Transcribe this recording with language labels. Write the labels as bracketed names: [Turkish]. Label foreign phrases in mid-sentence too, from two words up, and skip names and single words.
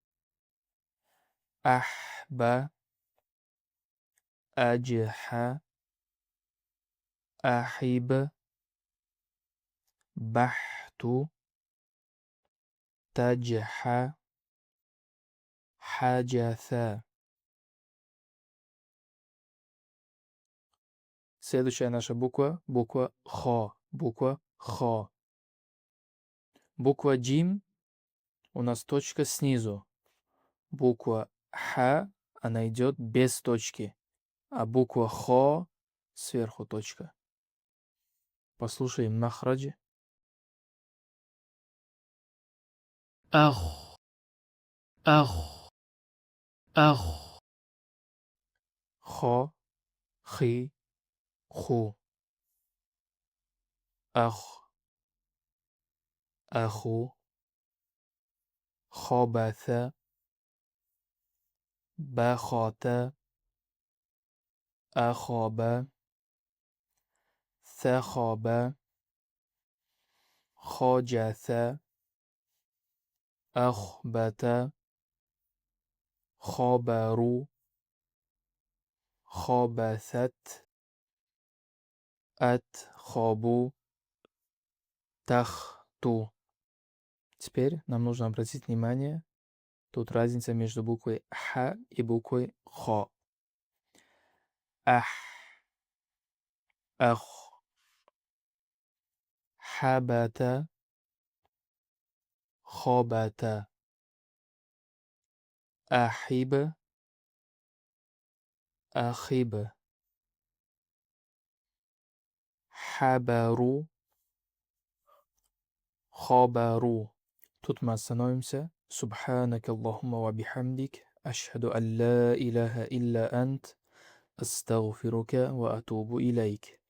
[Arabic] أحبَّ، أجحَ، أحِبُّ، بحتُ، تجحا، حجسَ. [Russian] Следующая наша буква хо. Буква хо. Буква джим у нас точка снизу. Буква ха, она идет без точки. А буква хо сверху точка. Послушаем махраджи. [Arabic] أخ أخ أخ خَ، خِ، خُ. أخ، أخو. خبسَ، بخَتَ، أخَبَ، سخَبَ، خجسَ، أخبتَ، خبرُ، خبسَت، أتخبُ، تختُ. [Russian] Теперь нам нужно обратить внимание, тут разница между буквой ха и буквой хо. [Arabic] أخ، أخ، خبتَ، خبتَ، أحِبَّ، أحِبَّ، خبرُ، خبرُ. [Russian] Тут мы остановимся. [Arabic] سبحانك اللهم وبحمدك. أشهد أن لا إله إلا أنت. أستغفرك وأتوب إليك.